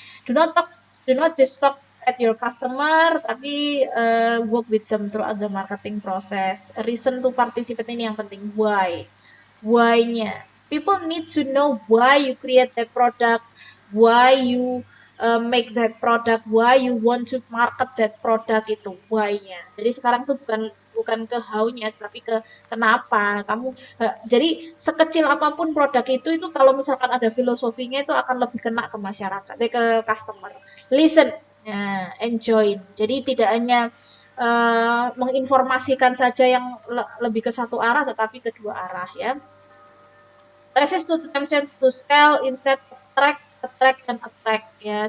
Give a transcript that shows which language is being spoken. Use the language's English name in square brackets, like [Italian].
[English] Do not talk, do not just talk at your customer, [Indonesian] tapi [English] work with them throughout the marketing process. Reason to participate [Indonesian] ini yang penting. Why-nya. [English] People need to know why you create that product, why you make that product, why you want to market that product itu why-nya. [Indonesian] Jadi sekarang tuh bukan ke how-nya tapi ke kenapa kamu jadi sekecil apapun produk itu kalau misalkan ada filosofinya itu akan lebih kena ke masyarakat, ke customer. [English] Listen, enjoy. [Indonesian] Jadi tidak hanya menginformasikan saja yang lebih ke satu arah tetapi kedua arah ya. [English] Resist to temptation to sell instead attract and attract ya.